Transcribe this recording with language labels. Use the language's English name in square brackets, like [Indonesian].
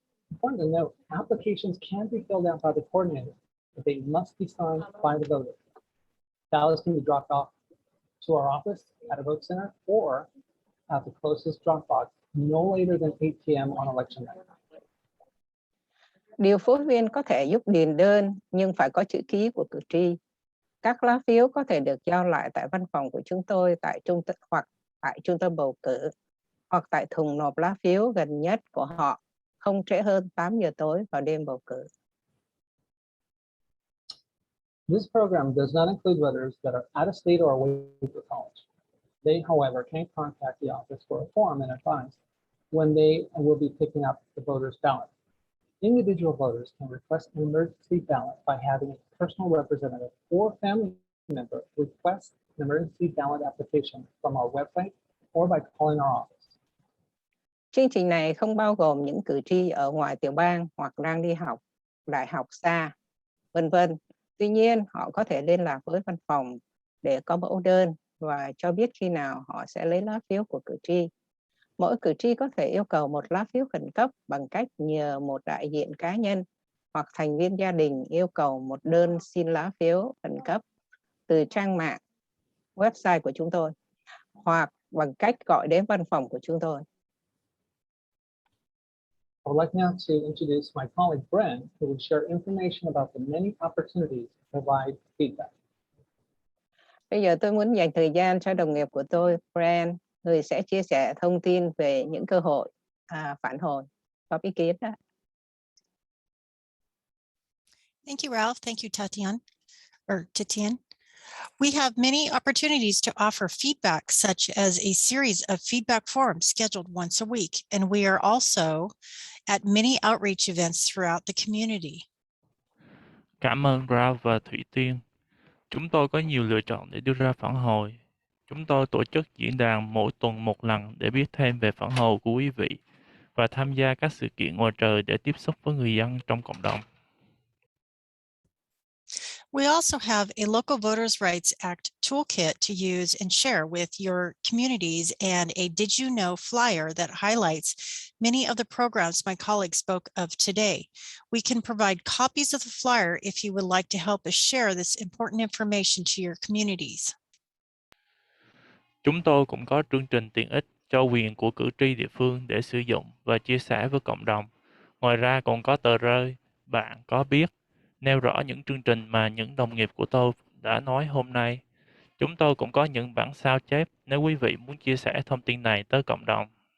[English] Important to note, applications can be filled out by the coordinator, but they must be signed by the voter. Ballots can be dropped off to our office at a vote center or at the closest drop box no later than 8 p.m. on election night. [Vietnamese] Điều phối viên có thể giúp điền đơn nhưng phải có chữ ký của cử tri. Các lá phiếu có thể được giao lại tại văn phòng của chúng tôi tại trung tâm bầu cử hoặc tại thùng nộp lá phiếu gần nhất của họ không trễ hơn 8 giờ tối vào đêm bầu cử. [English] This program does not include voters that are out of state or away for college. They, however, can contact the office for a form and advise when they will be picking up the voter's ballot. Individual voters can request an emergency ballot by having a personal representative or family member request an emergency ballot application from our website or by calling our office. [Vietnamese] Chương trình này không bao gồm những cử tri ở ngoài tiểu bang hoặc đang đi học đại học xa, vân vân. Tuy nhiên, họ có thể liên lạc với văn phòng để có mẫu đơn và cho biết khi nào họ sẽ lấy lá phiếu của cử tri. Mỗi cử tri có thể yêu cầu một lá phiếu khẩn cấp bằng cách nhờ một đại diện cá nhân hoặc thành viên gia đình yêu cầu một đơn xin lá phiếu khẩn cấp từ trang mạng, website của chúng tôi, hoặc bằng cách gọi đến văn phòng của chúng tôi. [English] I would like now to introduce my colleague Brent, who will share information about the many opportunities to provide feedback. [Vietnamese] Bây giờ tôi muốn dành thời gian cho đồng nghiệp của tôi, Brent, người sẽ chia sẻ thông tin về những cơ hội phản hồi, góp ý kiến đó. [English] Thank you, Ralph. Thank you, Tatian. We have many opportunities to offer feedback, such as a series of feedback forums scheduled once a week, and we are also at many outreach events throughout the community. [Vietnamese] Cảm ơn Ralph và Thủy Tiên. Chúng tôi có nhiều lựa chọn để đưa ra phản hồi. Chúng tôi tổ chức diễn đàn mỗi tuần một lần để biết thêm về phản hồi của quý vị và tham gia các sự kiện ngoài trời để tiếp xúc với người dân trong cộng đồng. [English] We also have a local Voters' Rights Act toolkit to use and share with your communities, and a Did You Know flyer that highlights many of the programs my colleagues spoke of today. We can provide copies of the flyer if you would like to help us share this important information to your communities. [Vietnamese] Chúng tôi cũng có chương trình tiện ích cho quyền của cử tri địa phương để sử dụng và chia sẻ với cộng đồng. Ngoài ra còn có tờ rơi Bạn có biết, nêu rõ những chương trình mà những đồng nghiệp của tôi đã nói hôm nay. Chúng tôi cũng có những bản sao chép nếu quý vị muốn chia sẻ thông tin này tới cộng đồng.